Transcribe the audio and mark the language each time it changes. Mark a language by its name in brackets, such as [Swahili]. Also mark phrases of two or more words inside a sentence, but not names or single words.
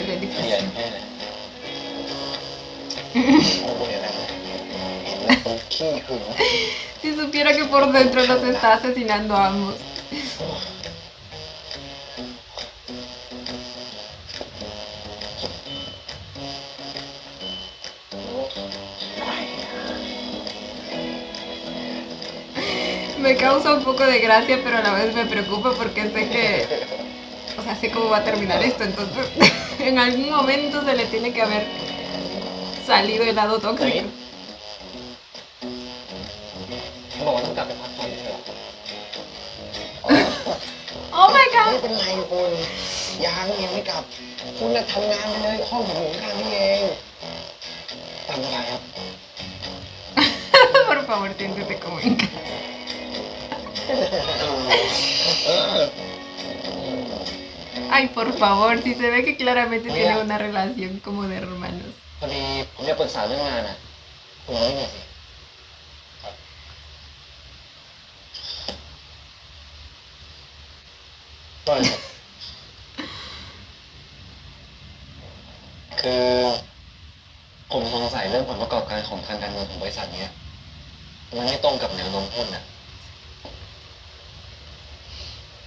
[Thai] เปลี่ยน [Spanish] edificio. [Thai] แค่ไหนโอ้โหเนี่ยนะเห็นแล้วคนขี้หึง [Spanish] Si supiera que por dentro los está asesinando a ambos. Me causa un poco de gracia, pero a la vez me preocupa porque sé que, o sea, sé cómo va a terminar esto, entonces en algún momento se le tiene que haber salido el lado tóxico. [Thai] เขาบอกว่าต้องกลับไปพักผ่อนเลยเหรอ [English] Oh my [Thai] ไม่ [English] god! [Thai] เป็นไรคุณยังไม่กลับ คุณน่ะทำงานไปเลยห้องผมอยู่ข้างนี่เองตามสบายครับ [Spanish] Por favor, siéntete como en casa. เออ Ay, por favor, si se ve que claramente tiene una relación como de hermanos. [Thai] พอดีผมอยากปรึกษาเรื่องงานอ่ะคุณมาไม่หน่อยสิก็เลยคือผมสงสัยเรื่องผลประกอบการของทางการเงินของบริษัทเนี้ยมันไม่ตรงกับแนวโน้มหุ้นอ่ะ